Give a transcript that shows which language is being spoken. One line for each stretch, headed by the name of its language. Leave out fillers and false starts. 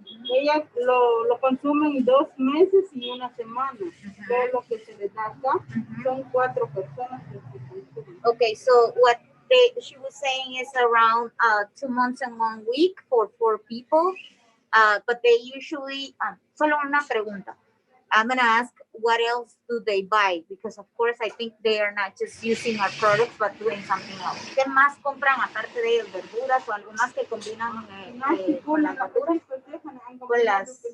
Spanish: Ellas lo consumen 2 meses y 1 semana. Todo lo que se les da acá son 4 personas que se consumen.
English: Okay, so what she was saying is around 2 months and 1 week for 4 people. But they usually,
Spanish: solo una pregunta.
English: I'm going to ask what else do they buy? Because of course I think they are not just using our products but doing something else.
Spanish: ¿Qué más compran aparte de verduras o algo más que combinan con las verduras?